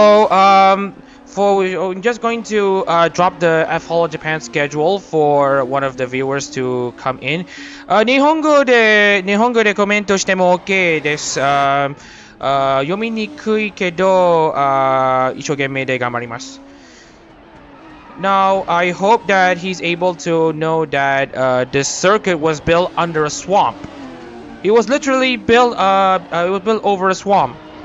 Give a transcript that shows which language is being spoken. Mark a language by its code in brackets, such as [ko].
[en] I'm just going to drop the F-Holo Japan schedule for one of the viewers to come in. [ja] 日本語でコメントしても OK です。読みにくいけど、一生懸命で頑張ります。 [en] Now, I hope that he's able to know that this circuit was built under a swamp. It was literally built, it was built over a swamp.